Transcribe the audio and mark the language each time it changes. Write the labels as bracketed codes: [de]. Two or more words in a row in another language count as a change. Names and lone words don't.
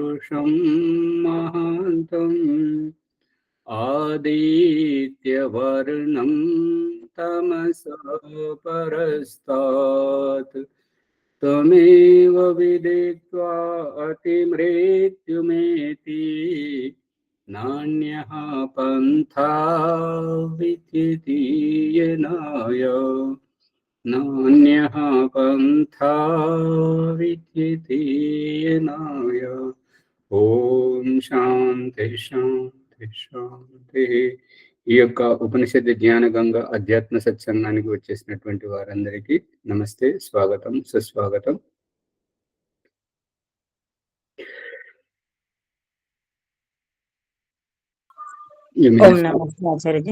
[sa] पुरुषं महान्तं आदित्यवर्णं तमसः परस्तात् तमेव विदित्वा अतिमृत्युमेति नान्यः पन्था विद्यते येनाय नान्यः पन्था विद्यते येनाय। ఓం శాంతి శాంతి శాంతి. [te] ఈ యొక్క ఉపనిషత్ జ్ఞాన గంగ అధ్యాత్మ సత్సంగానికి వచ్చేసినటువంటి వారందరికీ నమస్తే, స్వాగతం, సుస్వాగతం. నమస్తే ఆచార్యజీ.